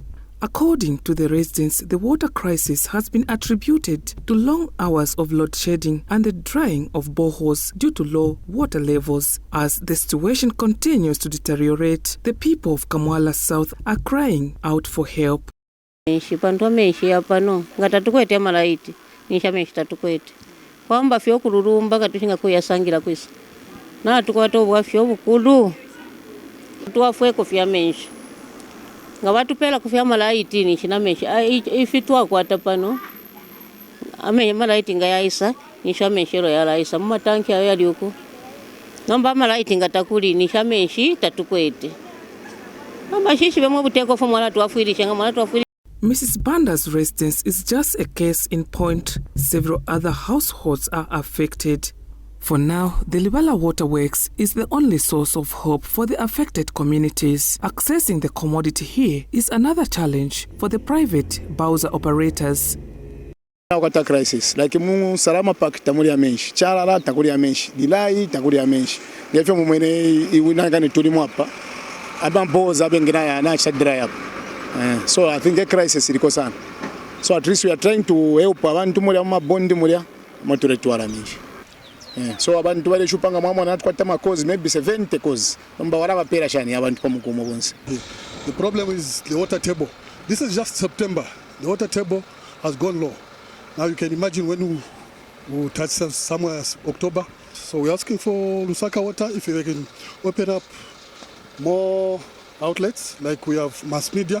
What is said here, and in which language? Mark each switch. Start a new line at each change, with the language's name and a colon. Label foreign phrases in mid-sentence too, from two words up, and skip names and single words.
English: According to the residents, the water crisis has been attributed to long hours of load shedding and the drying of boreholes due to low water levels. As the situation continues to deteriorate, the people of Kamwala South are crying out for help.
Bemba: Kwamba fyo kururumba katushinga kuyasangira kwisa na tukwata obwa fyo bukulu tuwafwe kufya menshi nga batupela kufya malaiti ni shina menshi ifitwa kwata pano amenye malaiti nga yaisa ni shameshero ya laisa mu tanki ayo yali uko namba malaiti nga takuli ni shameshi tatukwete namba shishi bemwe buteko fo mwana tuwafwirisha nga mwana tuwafwirisha.
English: Mrs. Banda's residence is just a case in point. Several other households are affected. For now, the Libala Waterworks is the only source of hope for the affected communities. Accessing the commodity here is another challenge for the private Bowser operators. Water crisis,
Bemba: like mu Salama Park tamuri amenshi, Charala takuri amenshi, Dilai takuri amenshi. Gefyo mumene iwinanga tulimu hapa. Abamboza abengina ya na
English: dry up. So I think the crisis is sana. So at least we are trying to help
Bemba: abantu muri amabondi muri maturetwara mingi. So abantu bale shupanga mwa na twata makozi maybe 70 cause. Namba waraba pera shani abantu pamukomo bonse.
English: The problem is the water table. This is just September. The water table has gone low. Now you can imagine when we touch somewhere October. So we're asking for Lusaka Water if they can open up more outlets like we have mass media.